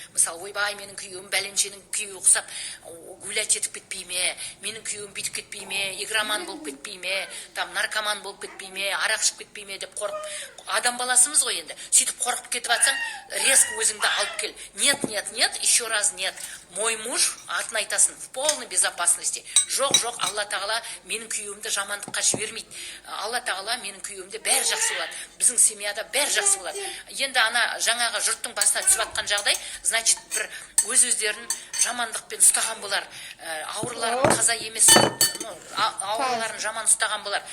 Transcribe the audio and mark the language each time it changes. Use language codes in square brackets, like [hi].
[kk] Мысалы, ойбай, менің күйеуім бәленшенің күйеуі ұқсап гулять етіп кетпей ме, менің күйеуім бүйтіп кетпей ме, игроман болып кетпей ме, там наркоман болып кетпей ме, арақ ішіп кетпей ме деп қорқып. Адам баласымыз ғой енді. Сөйтіп қорқып кетіп атсаң, резко өзіңді алып кел. [ru] Нет, еще раз нет. Мой муж, [kk] атын айтасын, [ru] в полной безопасности. [kk] Жоқ, Алла тағала менің күйеуімді жамандыққа жібермейді. Алла тағала менің күйеуімді бәрі жақсы болады. Біздің семьяда бәрі жақсы болады. Енді ана жаңағы жұрттың басына түсіп атқан жағдай, значит, бір өз-өздерін жамандықпен ұстаған болар. Ауырларын қаза емес, ауырларын жаман ұстаған болар.